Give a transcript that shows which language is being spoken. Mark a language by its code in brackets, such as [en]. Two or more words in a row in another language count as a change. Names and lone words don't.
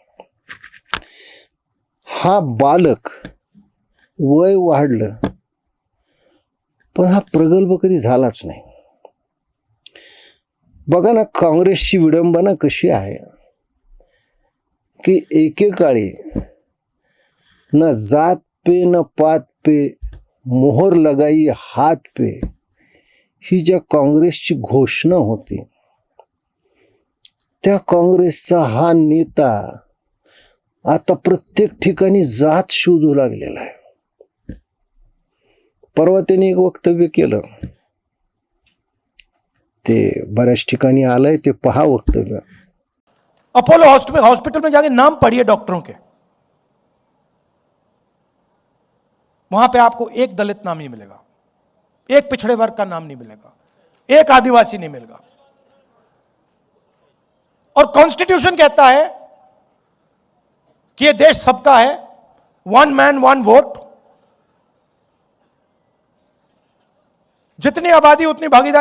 [mr] हा बालक वय वाढलं, पण हा प्रगल्भ कधी झालाच नाही. बघा ना, काँग्रेसची विडंबना कशी आहे की एकेकाळी [hi] न जात पे न पात पे, मोहर लगाई हात पे, [mr] ही ज्या काँग्रेसची घोषणा होती, त्या काँग्रेसचा हा नेता आता प्रत्येक ठिकाणी जात शोधू लागलेला आहे. परवा त्यांनी एक वक्तव्य केलं, ते बऱ्याच ठिकाणी आलंय, ते पहा वक्तव्य. [hi] अपोलो हॉस्पिटल में जाके नाम पढ़िए डॉक्टरों के, वहां पे आपको एक दलित नाम नहीं मिलेगा, एक पिछड़े वर्ग का नाम नहीं मिलेगा, एक आदिवासी नहीं मिलेगा. और कॉन्स्टिट्यूशन कहता है कि ये देश सबका है, [en] one man one vote, [hi] जितनी आबादी उतनी भागीदारी.